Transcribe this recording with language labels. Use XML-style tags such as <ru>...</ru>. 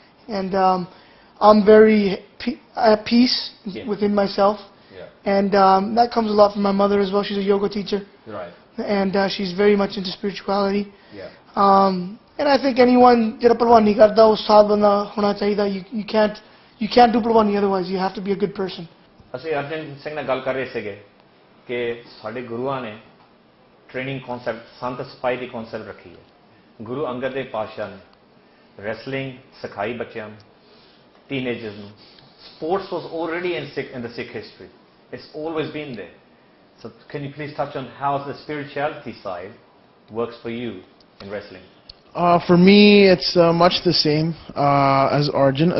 <en>And I'm very at peace within myself. Yeah. And that comes a lot from my mother as well. She's a yoga teacher. Right. And she's very much into spirituality. Yeah. And I think anyone</en> <pa>jehda palwani karda us saad banda hona chahida.</pa> <en>You can't do palwani otherwise. You have to be a good person.</en> <pa>ਅਸੀਂ ਅਰਜਨ ਸਿੰਘ ਨਾਲ ਗੱਲ ਕਰ ਰਹੇ ਸੀਗੇ ਕਿ ਸਾਡੇ ਗੁਰੂਆਂ ਨੇ ਟ੍ਰੇਨਿੰਗ ਕਨਸੈਪਟ ਸੰਤ ਸਿਪਾਹੀ ਦੀ ਕਨਸੈਪਟ ਰੱਖੀ ਹੈ। ਗੁਰੂ ਅੰਗਦ ਦੇਵ ਪਾਤਸ਼ਾਹ ਨੇ ਰੈਸਲਿੰਗ ਸਿਖਾਈ ਬੱਚਿਆਂ ਨੂੰ, ਟੀਨੇਜਰਸ ਨੂੰ।</pa> <en>Sports was already in the Sikh history. It's always been there. So can you please touch on how the spirituality side works for you in wrestling? For me, it's much the same as Arjan.</en>